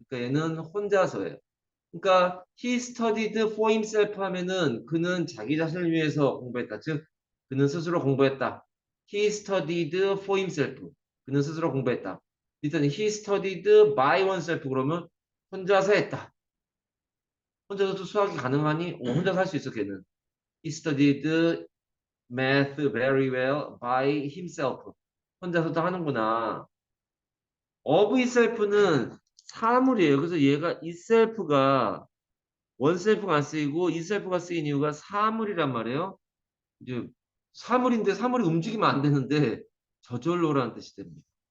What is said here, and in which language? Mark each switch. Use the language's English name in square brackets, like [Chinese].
[Korean] 그러니까 얘는 혼자서예요. 그러니까 [English] he studied for himself [Korean] 하면은 그는 자기 자신을 위해서 공부했다. 즉 그는 스스로 공부했다. [English] He studied for himself. [Korean] 그는 스스로 공부했다. 일단 [English] he studied by oneself [Korean] 그러면 혼자서 했다. 혼자서도 수학이 가능하니 혼자서 할 수 있어 걔는. [English] He studied math very well by himself. [Korean] 혼자서도 하는구나. of itself는 사물이에요. 그래서 얘가 itself가 원셀프가 안 쓰이고 이셀프가 쓰인 이유가 사물이란 말이에요. 이제 사물인데 사물이 움직이면 안 되는데 저절로라는 뜻이 됩니다.